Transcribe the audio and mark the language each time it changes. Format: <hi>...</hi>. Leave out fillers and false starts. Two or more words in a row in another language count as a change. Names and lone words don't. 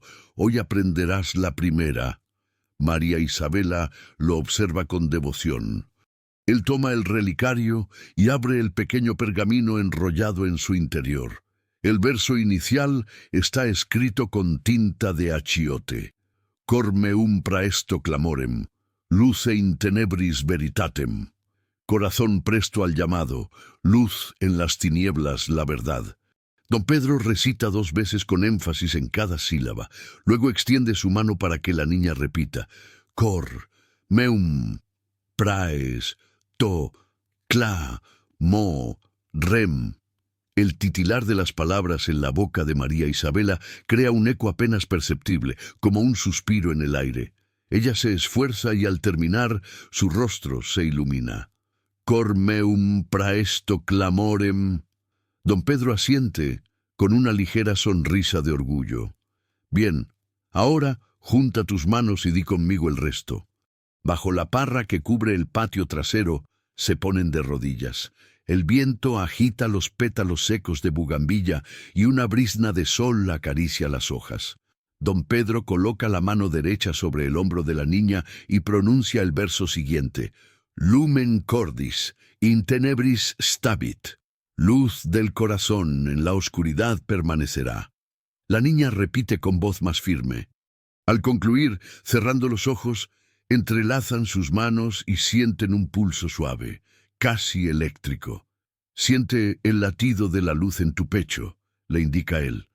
<es>Hoy aprenderás la primera. María Isabela lo observa con devoción. Él toma el relicario y abre el pequeño pergamino enrollado en su interior. El verso inicial está escrito con tinta de achiote.</es> <la>Cor meum praesto clamorem, luce in tenebris veritatem.</la> <es>Corazón presto al llamado, luz en las tinieblas la verdad. Don Pedro recita 2 veces con énfasis en cada sílaba. Luego extiende su mano para que la niña repita.</es> <la>Cor meum praes to, cla, mo, rem.</la> <es>El titilar de las palabras en la boca de María Isabela crea un eco apenas perceptible, como un suspiro en el aire. Ella se esfuerza y al terminar, su rostro se ilumina.</es> <la>Cor meum praesto clamorem.</la> <es>Don Pedro asiente con una ligera sonrisa de orgullo. Bien, ahora junta tus manos y di conmigo el resto. Bajo la parra que cubre el patio trasero, se ponen de rodillas. El viento agita los pétalos secos de bugambilla y una brizna de sol acaricia las hojas. Don Pedro coloca la mano derecha sobre el hombro de la niña y pronuncia el verso siguiente.</es> <la>Lumen cordis, in tenebris stabit.</la> <es>Luz del corazón en la oscuridad permanecerá. La niña repite con voz más firme. Al concluir, cerrando los ojos, entrelazan sus manos y sienten un pulso suave, casi eléctrico. Siente el latido de la luz en tu pecho, le indica él.</es>